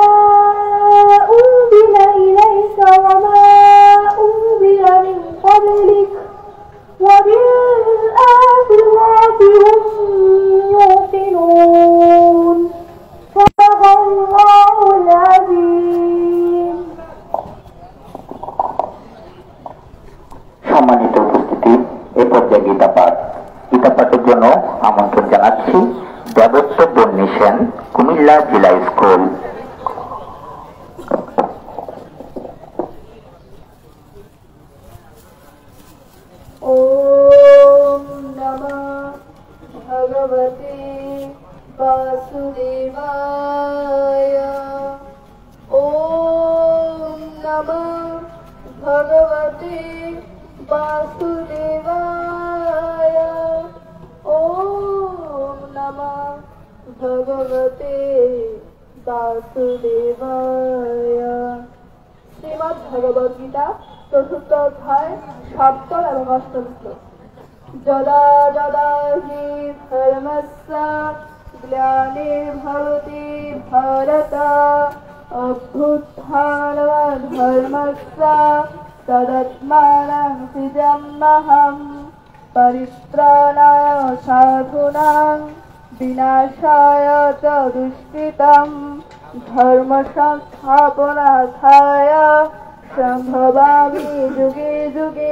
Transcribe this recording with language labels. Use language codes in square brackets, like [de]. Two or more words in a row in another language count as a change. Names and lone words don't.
[ar] أنزل إليك وما أنزل من قبلك وبالآخرة هم يوقنون صدق الله العظيم. [bn] সম্মানিত উপস্থিতি, এ পর্যায়ে গীতা পাঠের জন্য আমন্ত্রণ জানাচ্ছি দেবত্ব বন্যী সেন, কুমিল্লা জেলা স্কুল। [sa] ओम नमः भगवते वासुदेवाय। ओम नमः भगवते वासुदेवाय। ओम नमः भगवते वासुदेवाय। [bn] শ্রীমদ্ ভগবদ গীতা চতুর্থ অধ্যায় সপ্তম এবং অষ্টম শ্লোক। [sa] যদা যদা হি ধর্মস্য গ্লানির্ভবতি ভারত অভ্যুত্থানধর্মস্য তদাত্মাनं সৃজাম্যহং পরিত্রাণায় সাধূনাং বিনাশায় চ দুষ্কৃতং ধর্ম সংস্থাপনার্থায় সম্ভবামি যুগে যুগে।